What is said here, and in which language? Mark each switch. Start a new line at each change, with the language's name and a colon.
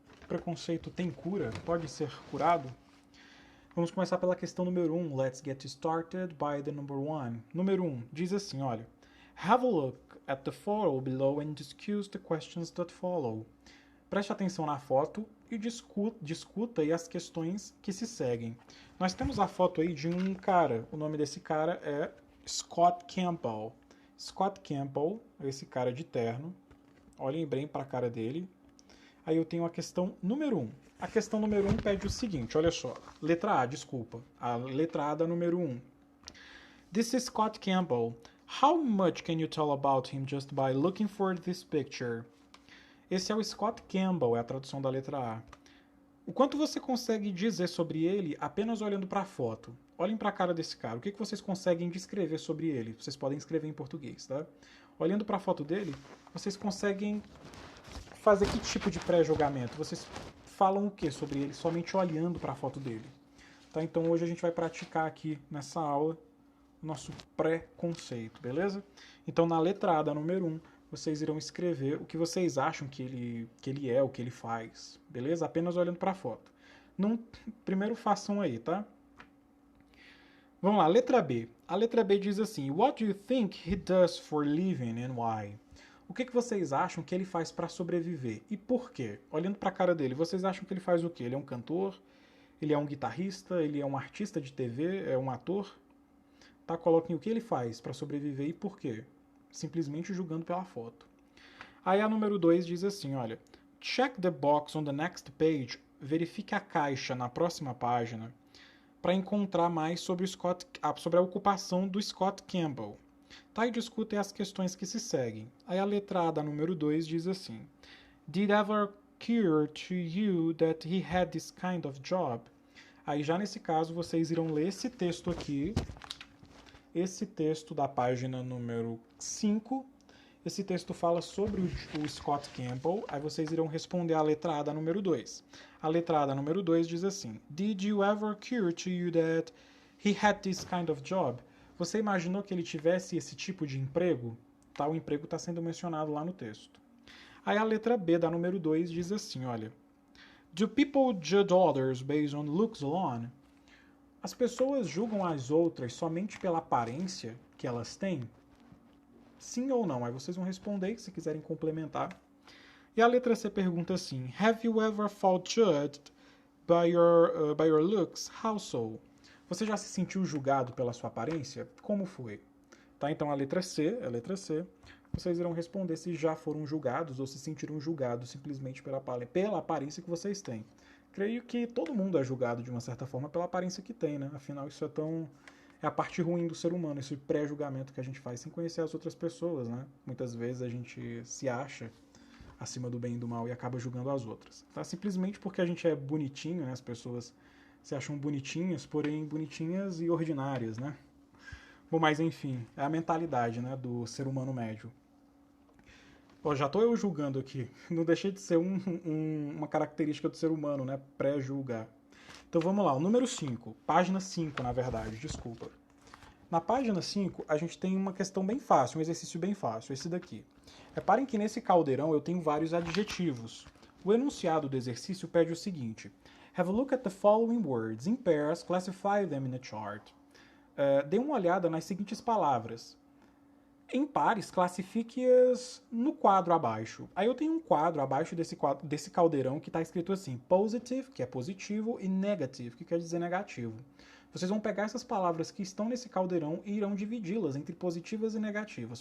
Portuguese: Preconceito tem cura? Pode ser curado? Vamos começar pela questão número 1.
English: Let's get started by the number 1.
Portuguese: Número 1 diz assim, olha.
English: Have a look at the photo below and discuss the questions that follow.
Portuguese: Preste atenção na foto e discuta aí as questões que se seguem. Nós temos a foto aí de um cara. O nome desse cara é Scott Campbell. Scott Campbell, esse cara de terno. Olhem bem para a cara dele. Aí eu tenho a questão número 1. A questão número 1 pede o seguinte, olha só. Letra A, desculpa. A letra A da número 1.
English: This is Scott Campbell. How much can you tell about him just by looking for this picture?
Portuguese: Esse é o Scott Campbell, é a tradução da letra A. O quanto você consegue dizer sobre ele apenas olhando para a foto? Olhem para a cara desse cara. O que vocês conseguem descrever sobre ele? Vocês podem escrever em português, tá? Olhando para a foto dele, vocês conseguem fazer que tipo de pré-julgamento? Vocês falam o que sobre ele somente olhando para a foto dele? Tá? Então hoje a gente vai praticar aqui nessa aula o nosso pré-conceito, beleza? Então na letra A da número 1, vocês irão escrever o que vocês acham que ele é, o que ele faz, beleza? Apenas olhando para a foto. Primeiro façam aí, tá? Vamos lá, letra B. A letra B diz assim,
English: What do you think he does for living and why?
Portuguese: O que vocês acham que ele faz para sobreviver? E por quê? Olhando para a cara dele, vocês acham que ele faz o quê? Ele é um cantor? Ele é um guitarrista? Ele é um artista de TV? É um ator? Tá? Coloquem o que ele faz para sobreviver e por quê? Simplesmente julgando pela foto. Aí a número 2 diz assim, olha.
English: Check the box on the next page.
Portuguese: Verifique a caixa na próxima página para encontrar mais sobre a ocupação do Scott Campbell. Tá, e discutem as questões que se seguem. Aí a letra A da número 2 diz assim.
English: Did ever occur to you that he had this kind of job?
Portuguese: Aí já nesse caso vocês irão ler esse texto aqui. Esse texto da página número 5. Esse texto fala sobre o Scott Campbell. Aí vocês irão responder a letra A da número 2. A letra A da número 2 diz assim.
English: Did you ever occur to you that he had this kind of job?
Portuguese: Você imaginou que ele tivesse esse tipo de emprego? Tá, o emprego está sendo mencionado lá no texto. Aí a letra B da número 2 diz assim, olha.
English: Do people judge others based on looks alone?
Portuguese: As pessoas julgam as outras somente pela aparência que elas têm? Sim ou não? Aí vocês vão responder, se quiserem complementar. E a letra C pergunta assim,
English: Have you ever felt judged by your looks? How so?
Portuguese: Você já se sentiu julgado pela sua aparência? Como foi? Tá, então a letra C, vocês irão responder se já foram julgados ou se sentiram julgados simplesmente pela aparência que vocês têm. Creio que todo mundo é julgado de uma certa forma pela aparência que tem, né? Afinal, isso é a parte ruim do ser humano, esse pré-julgamento que a gente faz sem conhecer as outras pessoas, né? Muitas vezes a gente se acha acima do bem e do mal e acaba julgando as outras. Tá? Simplesmente porque a gente é bonitinho, né? As pessoas se acham bonitinhas, porém bonitinhas e ordinárias, né? Bom, mas enfim, é a mentalidade, né, do ser humano médio. Ó, já tô eu julgando aqui. Não deixei de ser uma característica do ser humano, né? Pré-julgar. Então vamos lá, o número 5. Página 5, na verdade, desculpa. Na página 5, a gente tem uma questão bem fácil, um exercício bem fácil, esse daqui. Reparem que nesse caldeirão eu tenho vários adjetivos. O enunciado do exercício pede o seguinte.
English: Have a look at the following words. In pairs, classify them in a chart.
Portuguese: Dê uma olhada nas seguintes palavras. Em pares, classifique-as no quadro abaixo. Aí eu tenho um quadro abaixo desse caldeirão que está escrito assim, positive, que é positivo, e negative, que quer dizer negativo. vocês vão pegar essas palavras que estão nesse caldeirão e irão dividi-las entre positivas e negativas.